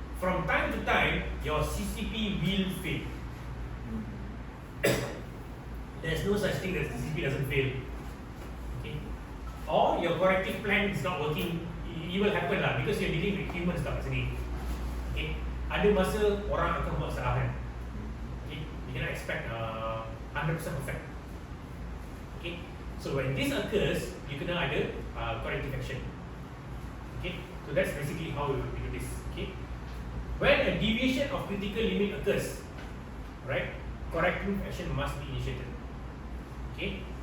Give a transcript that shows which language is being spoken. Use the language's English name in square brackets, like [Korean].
[English] From time to time, your CCP will fail. There's no such thing that CCP doesn't fail. Okay. Or your corrective plan is not working. It will happen lah because you're dealing with humans [Malay] kat sini. [English] Okay. [Malay] Ada masa orang akan buat kesalahan. [English] Okay. You cannot expect 100% perfect. Okay. So when this occurs, you [Malay] kena ada [English] corrective action. Okay. So that's basically how we do this. Okay. When a deviation of critical limit occurs, right, corrective action must be initiated. Okay.